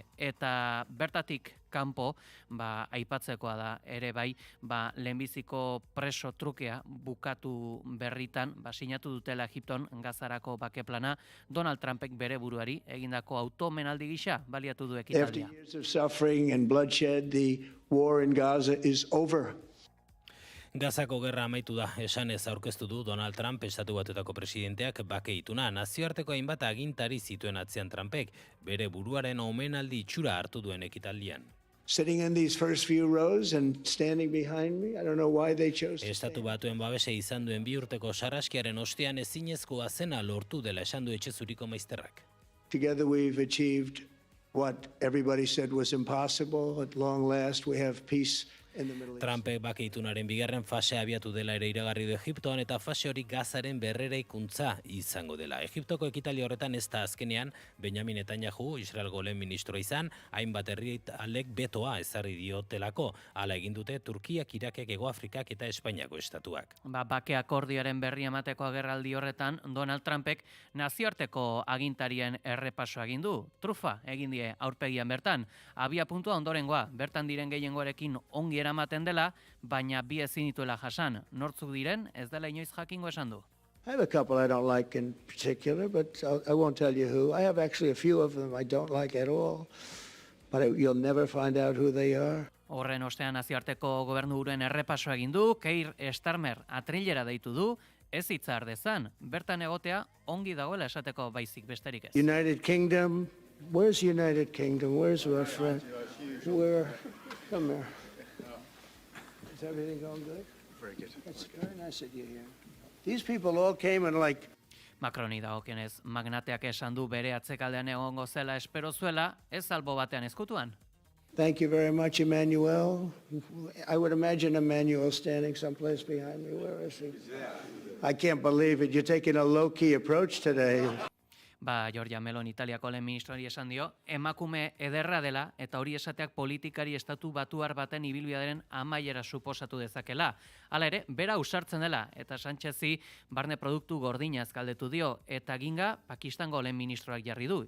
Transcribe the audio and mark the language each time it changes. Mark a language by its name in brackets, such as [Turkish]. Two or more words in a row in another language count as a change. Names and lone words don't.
[Basque] Eta bertatik kanpo, aipatzekoa da ere bai, lehenbiziko preso trukea bukatu berritan, sinatu dutela Egipton Gazarako bake plana, Donald Trumpek bere buruari egindako automenaldi gisa baliatu du ekitaldia. [English] After years of suffering and bloodshed, the war in Gaza is over. [Basque] Gazako gerra amaitu da, esanez aurkeztu du Donald Trump Estatu Batuetako presidenteak bake ituna. Nazioarteko hainbat agintari zituen atzean Trumpek, bere buruaren omenaldi itxura hartu duen ekitaldian. [English] Sitting in these first few rows and standing behind me, I don't know why they chose to [Basque] Estatu Batuen babese izan duen 2 urteko sarraskiaren ostean ezinezkoa zena lortu dela esan du etxe zuriko maizterrak. [English] Together we've achieved what everybody said was impossible. At long last we have peace in the Middle East. [Basque] Trumpek bake itunaren bigarren fase abiatu dela ere iragarri du Egiptoan eta fase hori Gazaren berreraikuntza izango dela. Egiptoko ekitali horretan ez da azkenean Benjamin Netanyahu, Israelgo lehen ministroa izan, hainbat herrialdek betoa ezarri diotelako. Hala egin dute Turkiak, Irakek, Hego Afrikak eta Espainiako estatuak. Bake akordioaren berri emateko agerraldi horretan, Donald Trumpek nazioarteko agintarien errepaso egin du. Trufa egin die aurpegian bertan. Abia puntua ondorengoa, bertan diren gehiengoarekin ongi eramaten dela, baina bi ezin dituela jasan. Nortzuk diren, ez dela inoiz jakingo esan du. [English] I have a couple I don't like in particular, but I won't tell you who. I have actually a few of them I don't like at all, but you'll never find out who they are. [Basque] Horren ostean nazioarteko gobernuburuaren errepaso egin du, Keir Starmer atrilera deitu du, ez hitzar dezan, bertan egotea ongi dagoela esateko baizik besterik ez. [English] United Kingdom, where's United Kingdom? Where's our friend? Where? Come here. Is everything going good? Very good. It's very nice that you're here. These people all came in like [Basque] Macroni dagokionez, magnateak esan du bere atzekaldean egongo zela espero zuela, ez albo batean ezkutuan. [English] Thank you very much, Emmanuel. I would imagine Emmanuel standing someplace behind me. Where is he? I can't believe it. You're taking a low-key approach today. [Basque] Giorgia Meloni Italiako lehen ministroari esan dio, emakume ederra dela eta hori esateak politikari estatu batuar baten ibilbidearen amaiera suposatu dezakela. Hala ere, bera ausartzen dela eta Sánchezi barne produktu gordinaz galdetu dio eta ginga Pakistango lehen ministroak jarri du.